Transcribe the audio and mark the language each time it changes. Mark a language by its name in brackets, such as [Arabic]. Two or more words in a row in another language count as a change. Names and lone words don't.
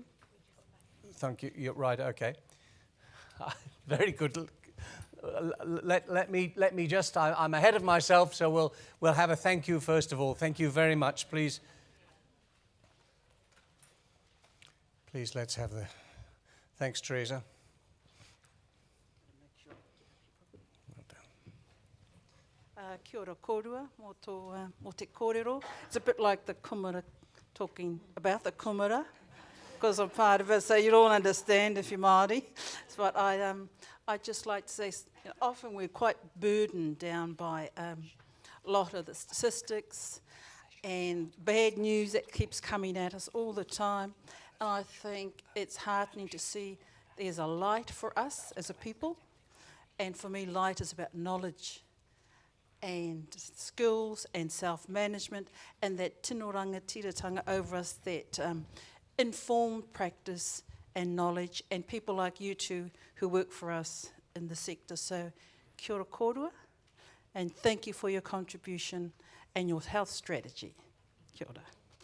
[English] Thank you. You're right. Okay. Very good. Let me just. I'm ahead of myself, so we'll have a thank you first of all. Thank you very much. Please. Let's have the. Thanks, Teresa. [Māori] Kia ora kōrua, mō te kōrero. [English] It's a bit like the kumara, talking about the kumara, because I'm part of it, so you don't understand if you're Māori. But I'd just like to say, often we're quite burdened down by a lot of the statistics and bad news that keeps coming at us all the time. And I think it's heartening to see there's a light for us as a people. And for me, light is about knowledge and skills and self-management, and that [Māori] tino rangatiratanga [English] over us, that informed practice and knowledge, and people like you two who work for us in the sector. [Māori] So kia ora kōrua, [English] and thank you for your contribution and your health strategy. [Māori] Kia ora.